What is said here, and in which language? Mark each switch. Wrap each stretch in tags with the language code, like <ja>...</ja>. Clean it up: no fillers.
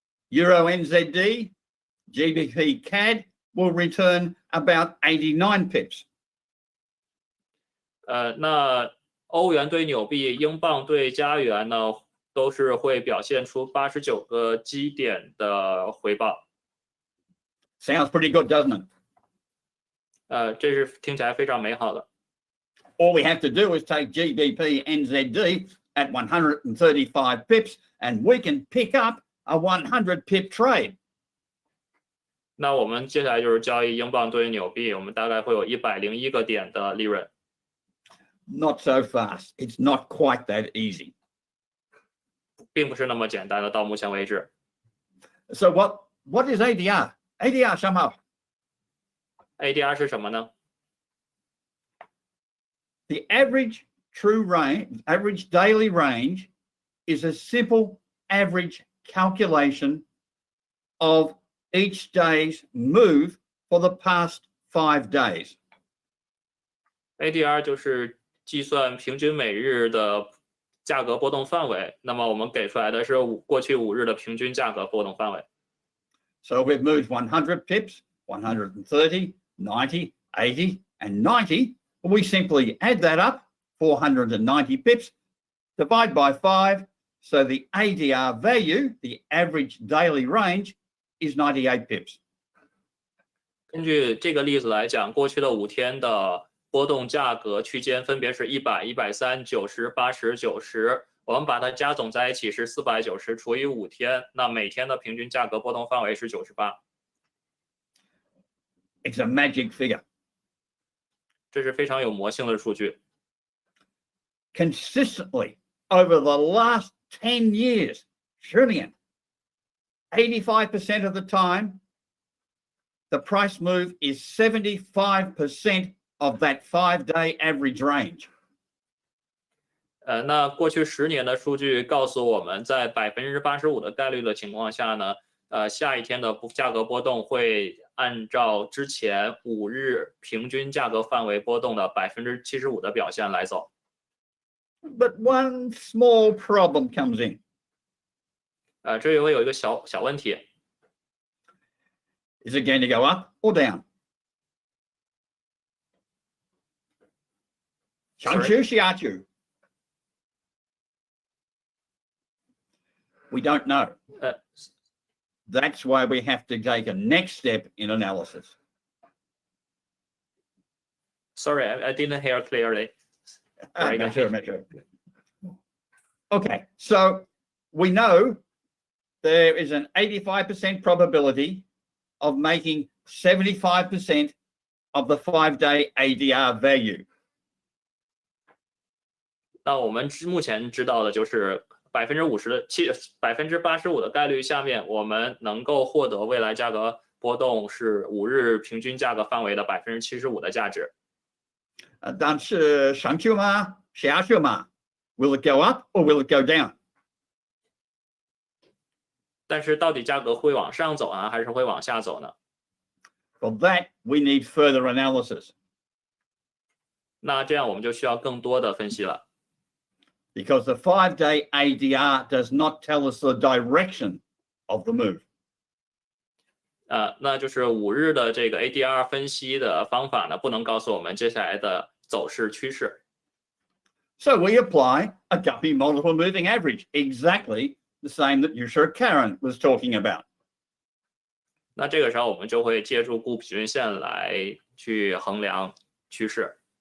<en>Euro NZD, GBP CAD will return about 89 pips.</en> <zh>那欧元对纽币、英镑对加元呢，都是会表现出89个基点的回报。</zh> <en>Sounds pretty good, doesn't it?</en> <zh>这是听起来非常美好的。</zh> <en>All we have to do is take GBP NZD at 135 pips, and we can pick up a 100 pip trade.</en> <zh>那我们接下来就是交易英镑对纽币，我们大概会有101个点的利润。</zh> <en>Not so fast. It's not quite that easy.</en> <zh>并不是那么简单的，到目前为止。</zh> <en>So what is ADR? ADR sum up.</en> <zh>ADR 是什么呢？</zh> <en>The average daily range is a simple average calculation of each day's move for the past 5 days.</en> <zh>ADR 就是计算平均每日的价格波动范围，那么我们给出来的是过去5日的平均价格波动范围。</zh> <en>So we've moved 100 pips, 130, 90, 80, and 90. We simply add that up, 490 pips, divide by 5. So the ADR value, the average daily range, is 98 pips.</en> <zh>根据这个例子来讲，过去的5天的波动价格区间分别是100、130、90、80、90，我们把它加总在一起是490除以5天，那每天的平均价格波动范围是98。</zh> <en>It's a magic figure.</en> <zh>这是非常有魔性的数据。</zh> <en>Consistently over the last 10 years, Julian, 85% of the time, the price move is 75% of that 5-day average range.</en> <zh>那过去10年的数据告诉我们，在85%的概率的情况下呢，下一天的价格波动会按照之前5日平均价格范围波动的75%的表现来走。</zh> <en>But one small problem comes in.</en> <zh>这里会有一个小问题。</zh> <en>Is it going to go up or down?</en> <zh>上去下去</zh> <en>We don't know. That's why we have to take a next step in analysis. Sorry, I didn't hear clearly. Sure. Okay, so we know there is an 85% probability of making 75% of the 5-day ADR value.</en> <zh>那我们目前知道的就是85%的概率下面，我们能够获得未来价格波动是5日平均价格范围的75%的价值。但是上去吗？下去吗？</zh> <en>Will it go up or will it go down?</en> <zh>但是到底价格会往上走呢，还是会往下走呢？</zh> <en>For that, we need further analysis.</en> <zh>那这样我们就需要更多的分析了。</zh> <en>Because the 5-day ADR does not tell us the direction of the move.</en> <zh>那就是5日的这个 ADR 分析的方法呢，不能告诉我们接下来的走势趋势。</zh> <en>So we apply a Guppy multiple moving average, exactly the same that Yusha Karen was talking about.</en> <zh>那这个时候我们就会借助顾比均线来去衡量趋势。</zh>